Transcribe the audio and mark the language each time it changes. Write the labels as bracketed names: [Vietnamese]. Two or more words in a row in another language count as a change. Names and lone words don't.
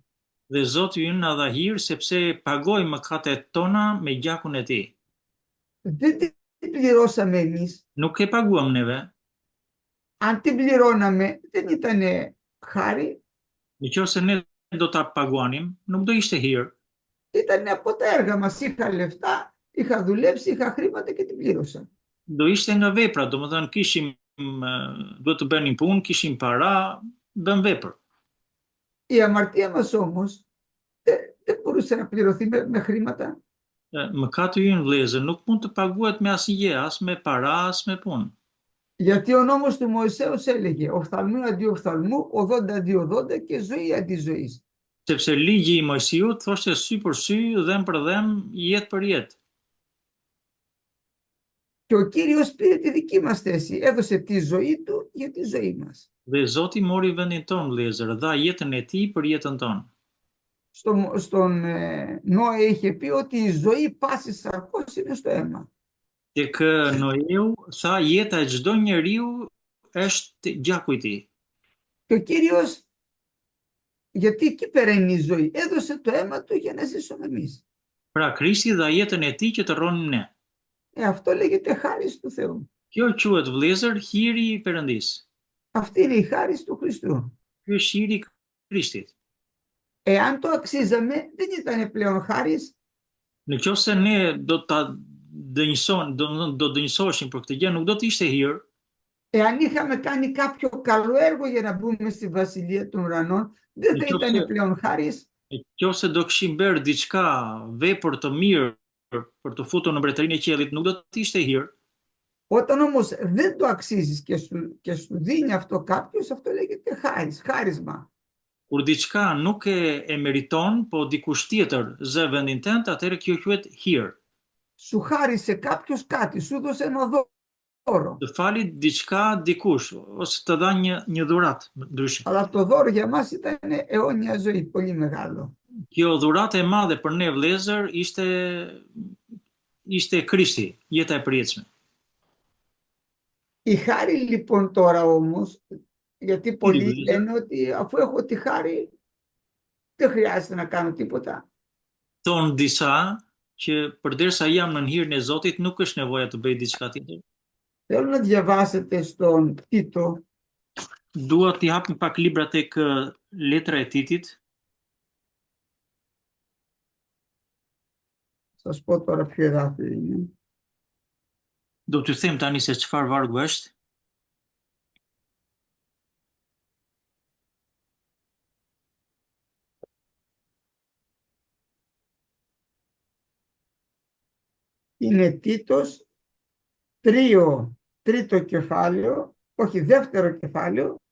[Albanian] Dhe Zoti ynë na dha hir sepse pagoi mëkatet tona me gjakun e tij. [Greek] Δεν την πληρώσαμε εμείς. [Albanian] Nuk e paguam neve. [Greek] Αν την πληρώναμε δεν ήταν χάρη. [Albanian] Nëse ne do ta paguanim, nuk do ishte hir. [Greek] Ήταν από τα έργα μας. Είχα λεφτά, είχα δουλέψει, είχα χρήματα και την πλήρωσα. [Albanian] Do ishte nga vepra, domethënë duhet të bënim punë, kishim para, bën vepër. [Greek] Η αμαρτία μας όμως δεν μπορούσε να πληρωθεί με χρήματα. [Albanian] Mëkati ynë vëllezër nuk mund të paguhet me asgjë, as me para, as me punë. [Greek] Γιατί ο νόμος του Μωυσέως έλεγε οφθαλμού αντί οφθαλμού, οδόντα αντί οδόντα και ζωή αντί ζωής. [Albanian] Sepse ligji i Mojsiut thoshte sy për sy, dhem për dhem, jetë për jetë. [Greek] Και ο Κύριος πήρε τη δική μας θέση, έδωσε τη ζωή του για τη ζωή μας. [Albanian] Dhe Zoti mori vendin ton vëllezër, dha jetën e tij për jetën tonë. [Greek] Στον Νόε είχε πει ότι η ζωή πάσης σαρκός είναι στο αίμα. [Albanian] Tek Noeu tha jeta e çdo njeriu është gjaku i tij. [Greek] Και ο Κύριος, γιατί εκεί πέρα είναι η ζωή, έδωσε το αίμα του για να ζήσουμε εμείς. [Albanian] Pra Krishti dha jetën e tij që të rronim ne. [Greek] Αυτό λέγεται χάρις του Θεού. [Albanian] Kjo quhet vëllezër hiri i Perëndis. [Greek] Αυτή είναι η χάρις του Χριστού. [Albanian] Ky është hiri i Krishtit. [Greek] Εάν το αξίζαμε, δεν ήταν πλέον χάρις. [Albanian] Nëse ne do dënjësoheshim për këtë gjë, nuk do të ishte hir. [Greek] Εάν είχαμε κάνει κάποιο καλό έργο για να μπούμε στη βασιλεία των ουρανών, δεν θα ήταν πλέον χάρις. [Albanian] Nëse do kishim bërë diçka vepër të mirë për të futur në mbretërinë e qiellit, nuk do të ishte hir. [Greek] Όταν όμως δεν το αξίζεις και σου δίνει αυτό κάποιος, αυτό λέγεται χάρις, χάρισμα. [Albanian] Kur diçka nuk e meriton, po dikush tjetër zë vendin tënd, atëherë kjo quhet hir. [Greek] Σου χάρισε κάποιος κάτι, σου δώσε ένα δώρο. [Albanian] Të falit diçka dikush ose të dha një dhuratë ndryshe. [Greek] Αλλά το δώρο για μας ήταν αιώνια ζωή, πολύ μεγάλο. [Albanian] Kjo dhuratë e madhe për ne vëllezër ishte Krishti, jeta e përjetshme. [Greek] Η χάρη λοιπόν τώρα όμως, γιατί [Albanian] Hiri [Greek] πολλοί [Albanian] vëllezër, [Greek] λένε ότι αφού έχω τη χάρη δεν χρειάζεται να κάνω τίποτα. [Albanian] thon disa që përderisa jam në hirin e Zotit, nuk është nevoja të bëj diçka tjetër. [Greek] Θέλω να διαβάσετε στον Τίτο, [Albanian] Dua t'i hap një pak libra tek letra e Titit. [Greek] σας πω τώρα ποιο εδάφιο είναι. [Albanian] Do t'ju them tani se çfarë vargu është. [Greek] Είναι Τίτος 3, τρίτο κεφάλαιο, όχι δεύτερο κεφάλαιο,